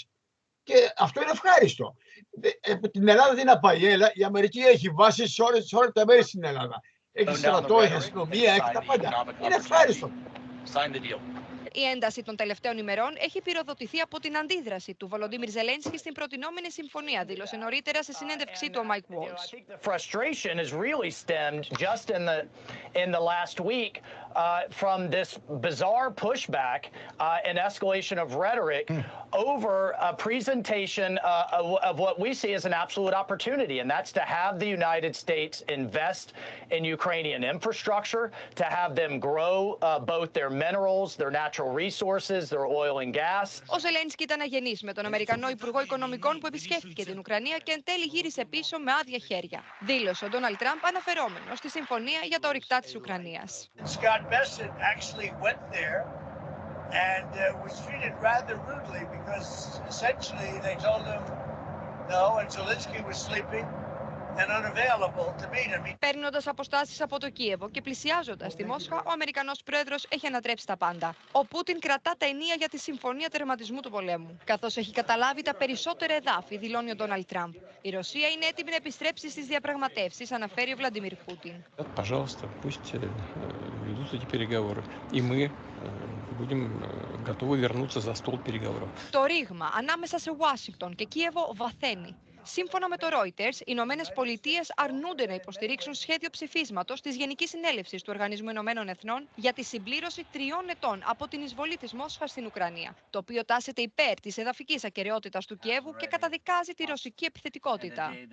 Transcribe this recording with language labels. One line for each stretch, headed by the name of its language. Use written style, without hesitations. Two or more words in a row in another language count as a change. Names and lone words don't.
Greek: Και αυτό είναι ευχάριστο. Την Ελλάδα δεν να πάει, η Αμερική έχει βάσει σε όλα τα μέρη στην Ελλάδα. Έχει στρατό, έχει αστυνομία, έχει τα πάντα. Είναι ευχάριστο. Η ένταση των τελευταίων ημερών έχει πυροδοτηθεί από την αντίδραση του Βολοντίμιρ Ζελένσκι στην προτινόμενη συμφωνία, δήλωσε νωρίτερα σε συνέντευξή του ο Μάικ Waltz.
English: Frustration has really stemmed just in the last week from this bizarre pushback and escalation of rhetoric over a presentation of what we see as an absolute opportunity, and that's to have the United States invest in Ukrainian infrastructure, to have them grow both their minerals, their natural resources, their oil and gas.
Greek: Ο Ζελένσκι ήταν αγενής με τον Αμερικανό Υπουργό Οικονομικών που επισκέφθηκε την Ουκρανία και εν τέλει γύρισε πίσω με άδεια χέρια. Δήλωσε ο Ντόναλντ Τραμπ αναφερόμενο στη συμφωνία για τα ορυκτά της Ουκρανίας.
English: Scott Bessent actually went there and was treated rather rudely because essentially they told him no, and Zelensky was sleeping and unavailable to meet him.
Greek: Παίρνοντας αποστάσεις από το Κίεβο και πλησιάζοντας τη Μόσχα, ο Αμερικανός πρόεδρος έχει ανατρέψει τα πάντα. Ο Πούτιν κρατά τα ενία για τη συμφωνία τερματισμού του πολέμου. Καθώς έχει καταλάβει τα περισσότερα εδάφη, δηλώνει ο Ντόναλντ Τραμπ. Η Ρωσία είναι έτοιμη να επιστρέψει στις διαπραγματεύσεις, αναφέρει ο Βλαντιμίρ Πούτιν.
Russian: Пожалуйста, пусть ведут эти переговоры. И мы будем готовы вернуться за стол переговоров.
Greek: Το ρήγμα ανάμεσα σε Ουάσιγκτον και Κίεβο βαθαίνει. Σύμφωνα με το Reuters, οι Ηνωμένες Πολιτείες αρνούνται να υποστηρίξουν σχέδιο ψηφίσματος της Γενικής Συνέλευσης του Οργανισμού Ηνωμένων Εθνών για τη συμπλήρωση 3 ετών από την εισβολή της Μόσχας στην Ουκρανία, το οποίο τάσεται υπέρ της εδαφικής ακεραιότητας του Κιέβου και καταδικάζει τη ρωσική επιθετικότητα.